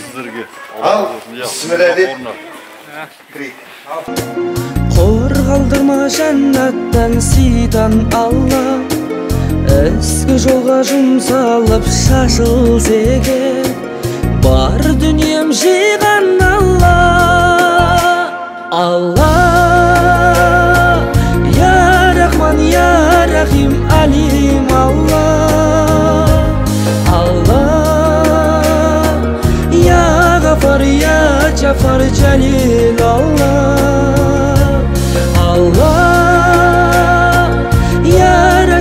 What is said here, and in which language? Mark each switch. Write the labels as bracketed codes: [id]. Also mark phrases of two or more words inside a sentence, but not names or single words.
[kk] Ал бісміллә деп кірейік. Қор қалдырма жәннаттан сыйдан Allah ізгі жолға жұмсалып шашыл зеге бар дүнием жиған Allah [ar] الله يا رحمن يا رحيم عليم الله الله يا غفار يا جفار جليل الله الله يا